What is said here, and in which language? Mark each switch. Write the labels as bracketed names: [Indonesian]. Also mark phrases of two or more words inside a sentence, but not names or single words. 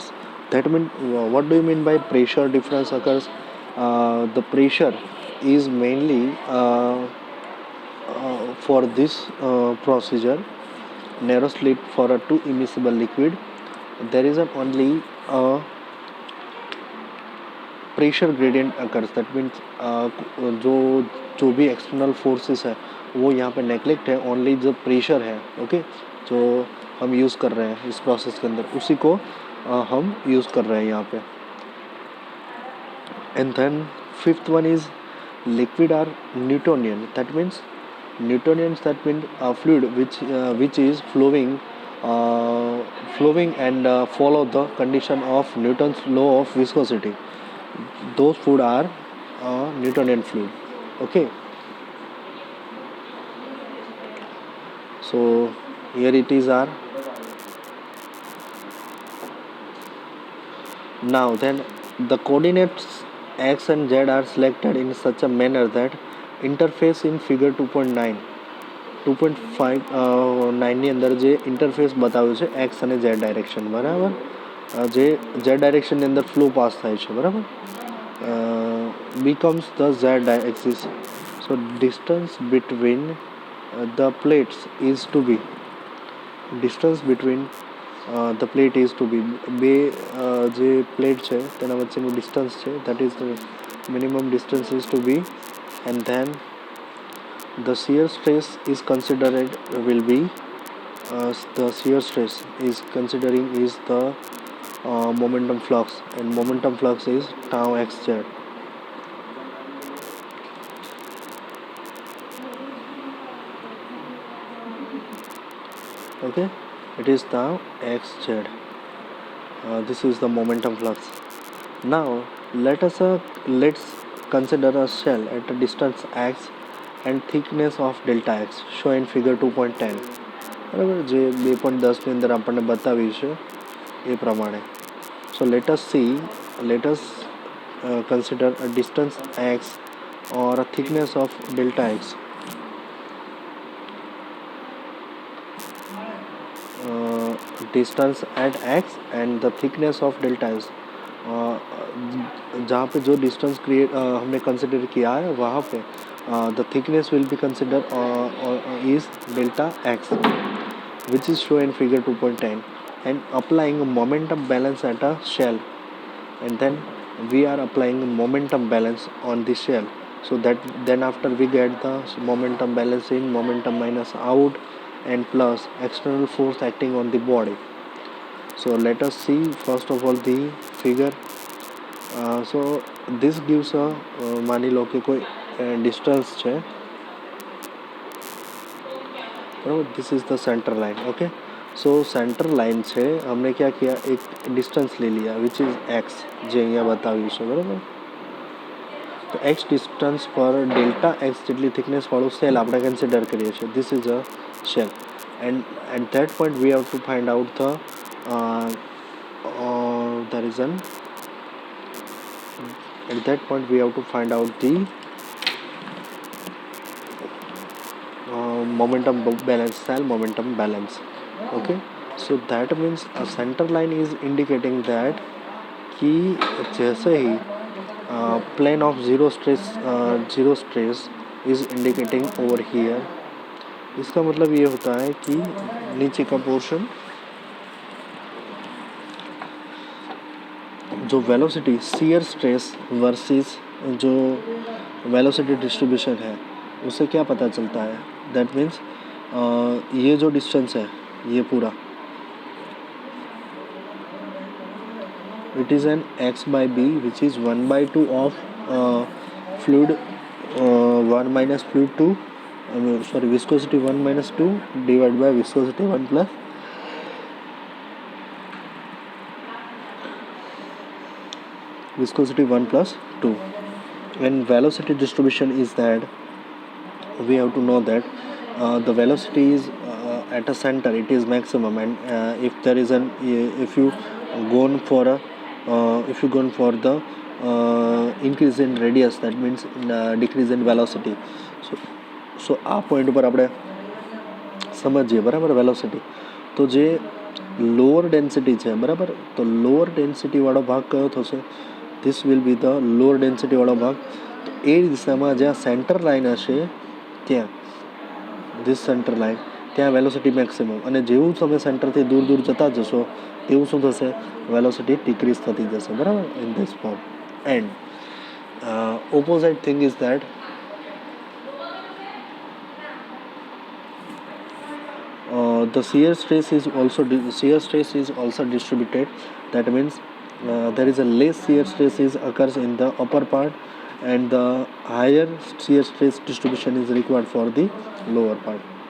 [English] That means what do you mean by pressure difference occurs? The pressure is mainly for this procedure, narrow slit for a two immiscible liquid. There is an only pressure gradient occurs, that means [Hindi] जो जो भी एक्सटर्नल फोर्सेस है वो यहाँ पे नेगलेक्ट है, ओनली जो प्रेशर है, ओके, जो हम यूज़ कर रहे हैं इस प्रोसेस के अंदर उसी को हम यूज़ कर रहे हैं यहाँ पे. [English] And then fifth one is liquid are Newtonian, that means Newtonians, that means fluid which is flowing and follow the condition of Newton's law of viscosity. Those fluid are Newtonian fluid. Okay. So here it is are. Now then the coordinates x and z are selected in such a manner that interface in figure 2.9 [Gujarati] 2.5 ની અંદર જે ઇન્ટરફેસ બતાવ્યું છે એક્સ અને ઝેડ ડાયરેક્શન, બરાબર, જે ઝેડ ડાયરેક્શનની અંદર ફ્લો પાસ થાય છે, બરાબર, [English] becomes the z axis. So distance between the plates is to be the plate is to be [Gujarati] બે જે પ્લેટ છે તેના વચ્ચેનું ડિસ્ટન્સ છે, [English] that is the minimum distance is to be, and then the shear stress is considered will be the shear stress is considering is the momentum flux, and momentum flux is tau xz. Okay, it is tau xz. This is the momentum flux. Now let's consider a shell at a distance x and thickness of delta x shown in figure 2.10. [Gujarati] બરાબર, જે 2.10ની અંદર આપણને બતાવ્યું છે એ પ્રમાણે. [English] So let us consider a distance x or a thickness of delta x. Distance at x and the thickness of delta x. [Hindi] जहाँ पे जो डिस्टेंस हमने कंसिडर किया है वहाँ पे [English] the thickness will be considered is delta x, which is shown in figure 2.10, and applying a momentum balance at a shell, and then we are applying a momentum balance on the shell, so that then after we get the momentum balance in momentum minus out and plus external force acting on the body. So let us see first of all the figure. So this gives a [Gujarati] માની લો કે કોઈ डिस्टेंस છે, બરાબર, [English] This is the center line. Okay, so center line [Hindi] છે, हमने क्या किया, एक डिस्टेंस ले लिया [English] which is x, [Gujarati] જે અહીંયા બતાવ્યું છે, બરાબર. તો એક્સ ડિસ્ટન્સ પર ડેલ્ટા એક્સ જેટલી થિકનેસવાળું સેલ આપણે કન્સિડર કરીએ છીએ. [English] This is a shell, and at that point we have to find out the reason. At that point we have to find out the momentum balance, cell momentum balance. Okay, so that means a center line is indicating that [Hindi] कि जैसे ही [English] plane of zero stress is indicating over here, [Hindi] इसका मतलब ये होता है कि नीचे का पोर्शन जो वेलोसिटी शियर स्ट्रेस वर्सेस जो वेलोसिटी डिस्ट्रीब्यूशन है उससे क्या पता चलता है. [English] That means [Hindi] ये जो डिस्टेंस है ये पूरा [English] it is an x by b which is 1/2 of fluid 1 minus fluid 2 sorry viscosity 1 minus 2 divide by viscosity 1 plus viscosity 1 plus 2. When velocity distribution is that, we have to know that the velocity is at a center, it is maximum, and if there is if you gone for the increase in radius, that means decrease in velocity. [Gujarati] So આ પોઈન્ટ ઉપર આપણે સમજીએ, બરાબર, વેલોસિટી. તો જે લોઅર ડેન્સિટી છે, બરાબર, તો લોઅર ડેન્સિટીવાળો ભાગ કયો થશે? [English] This will be the lower density [Gujarati] વાળો ભાગ. તો એ દિશામાં જ્યાં સેન્ટર લાઇન હશે ત્યાં [English] this center line [Gujarati] ત્યાં વેલોસિટી મેક્સિમમ, અને જેવું તમે સેન્ટરથી દૂર દૂર જતા જશો તેવું શું થશે, વેલોસિટી ડિક્રીઝ થતી જશે, બરાબર, [English] in this form. એન્ડ opposite thing is that the shear stress is also distributed. That means there is a less shear stress is occurs in the upper part, and the higher shear stress distribution is required for the lower part.